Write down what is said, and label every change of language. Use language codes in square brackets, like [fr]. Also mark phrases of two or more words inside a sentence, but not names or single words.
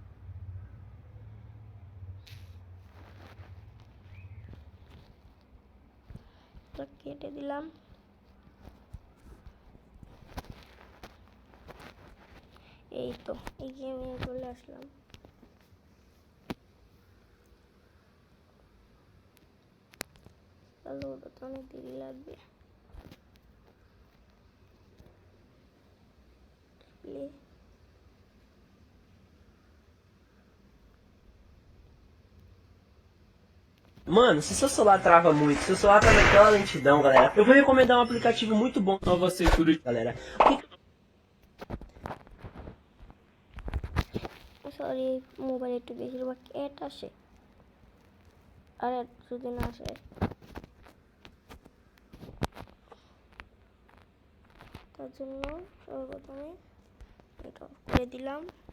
[bn] কেটে দিলাম। এই তো এই গেমে চলে আসলাম। তাহলে ওটা তো অনেক দেরি লাগবে। [pt] Mano, se seu celular trava muito, se seu celular tá naquela lentidão, galera, eu vou recomendar um aplicativo muito bom, nova security, galera. [bn] সরি, মোবাইলে একটু বেশিরভাগ অ্যাড আসে, আর অ্যাড যদি না আসে তার জন্য সর্বপ্রথমে এটা অফ করে দিলাম।